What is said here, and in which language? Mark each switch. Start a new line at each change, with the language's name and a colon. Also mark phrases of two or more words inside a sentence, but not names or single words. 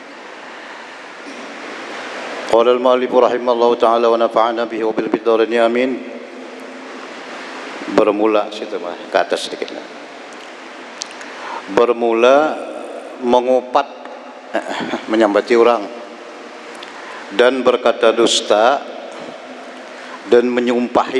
Arabic: قال المؤلف رحمه الله تعالى ونفعنا به وبالدارين آمين.
Malay: Bermula situ mah ke atas sedikit. Bermula mengupat menyambati orang dan berkata dusta dan menyumpahi.